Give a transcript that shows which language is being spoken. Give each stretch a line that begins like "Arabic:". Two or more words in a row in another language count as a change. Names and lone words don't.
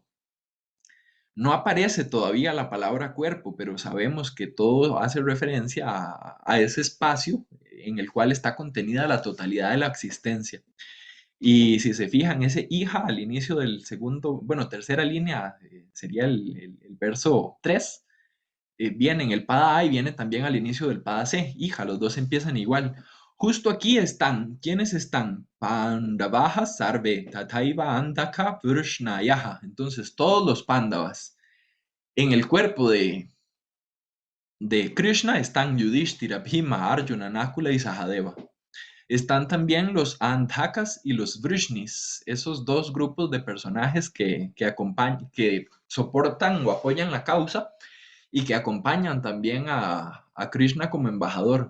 Spanish: No aparece todavía la palabra cuerpo, pero sabemos que todo hace referencia a ese espacio en el cual está contenida la totalidad de la existencia. Y si se fijan, ese hija al inicio del segundo, bueno, tercera línea, sería el verso 3, viene en el pada A y viene también al inicio del pada C. Hija, los dos empiezan igual. Justo aquí están, ¿quiénes están?
Sanskrit: Pandavaja sarve, tataiva andaka vrishnayaha.
Spanish: Entonces, todos los pándavas. En el cuerpo de Krishna están Yudhishthira, Bhima, Arjuna, Nakula y Sahadeva. Están también los Andhakas y los Vrishnis, esos dos grupos de personajes que soportan o apoyan la causa y que acompañan también a Krishna como embajador.